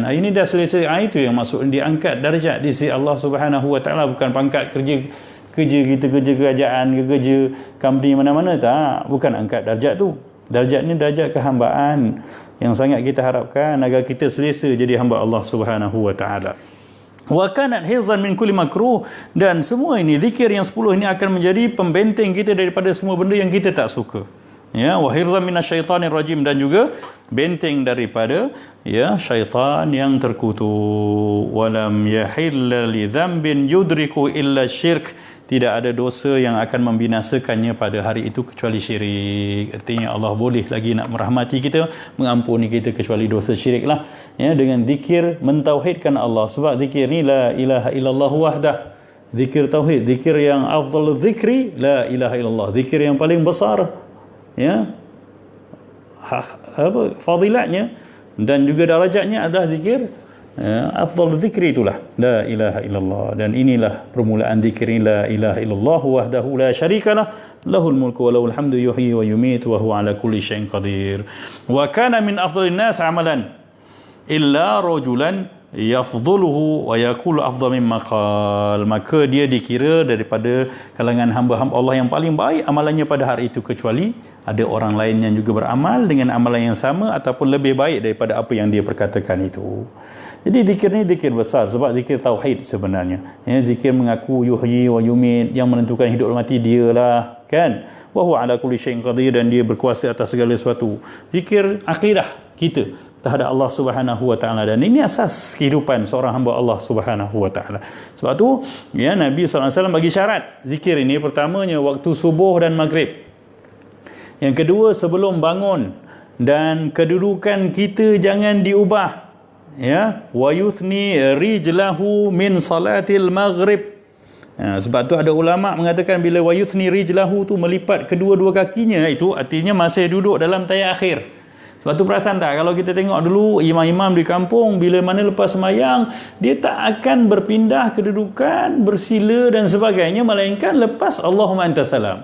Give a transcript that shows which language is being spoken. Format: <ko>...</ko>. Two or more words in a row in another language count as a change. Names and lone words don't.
<ms>Hari ni dah selesa. Itu yang maksud diangkat darjat di sisi Allah</ms> <ar>سبحانه وتعالى,</ar> <ms>bukan pangkat kerja kita, kerja kerajaan ke kerja company mana-mana, tak. Bukan angkat darjat tu. Darjat ni darjat kehambaan yang sangat kita harapkan agar kita selesa jadi hamba Allah</ms> <ar>سبحانه وتعالى. وكانت حرزا من كل مكروه,</ar> <ms>dan semua ini zikir yang 10 ini akan menjadi pembenteng kita daripada semua benda yang kita tak suka.</ms> <ar>وحرزا من الشيطان الرجيم,</ar> <ms>dan juga benteng daripada syaitan yang terkutuk.</ms> <ar>ولم يحل لذنب يدرك إلا الشرك,</ar> <ms>tidak ada dosa yang akan membinasakannya pada hari itu kecuali syirik. Artinya Allah boleh lagi nak merahmati kita, mengampuni kita kecuali dosa syirik lah. Dengan zikir mentauhidkan Allah. Sebab zikir ni</ms> <ar>لا إله إلا الله وحده,</ar> <ms>zikir tauhid, zikir yang</ms> <ar>أفضل الذكر لا إله إلا الله,</ar> <ms>zikir yang paling besar fadilatnya dan juga darajatnya adalah zikir</ms> <ar>أفضل الذكر</ar> <ms>itulah</ms> <ar>لا إله إلا الله,</ar> <ms>dan inilah permulaan zikir</ms> <ar>لا إله إلا الله وحده لا شريك له له الملك وله الحمد يحيي ويميت وهو على كل شيء قدير. وكان من أفضل الناس عملا إلا رجلا يفضله ويقول أفضل مما قال.</ar> <ms>Maka dia dikira daripada kalangan hamba-hamba Allah yang paling baik amalannya pada hari itu, kecuali ada orang lain yang juga beramal dengan amalan yang sama ataupun lebih baik daripada apa yang dia perkatakan itu. Jadi zikir ni zikir besar, sebab zikir tauhid sebenarnya. Zikir mengaku</ms> <ar>يحيي ويميت,</ar> <ms>yang menentukan hidup mati dialah, kan?</ms> <ar>وهو على كل شيء قدير,</ar> <ms>dan dia berkuasa atas segala sesuatu. Zikir akidah kita terhadap Allah</ms> <ar>سبحانه وتعالى,</ar> <ms>dan ini asas kehidupan seorang hamba Allah</ms> <ar>سبحانه وتعالى.</ar> <ms>Sebab tu Nabi SAW bagi syarat zikir ini. Pertamanya waktu subuh dan maghrib. Yang kedua sebelum bangun, dan kedudukan kita jangan diubah.</ms> <ar>ويثني رجله من صلاة المغرب.</ar> <ms>Sebab tu ada ulama mengatakan bila</ms> <ar>ويثني رجله</ar> <ms>tu melipat kedua-dua kakinya, itu artinya masih duduk dalam tahiyat akhir. Sebab tu perasan tak, kalau kita tengok dulu imam-imam di kampung, bila mana lepas sembahyang, dia tak akan berpindah kedudukan, bersila dan sebagainya, melainkan lepas</ms> <ar>اللهم أنت السلام.</ar>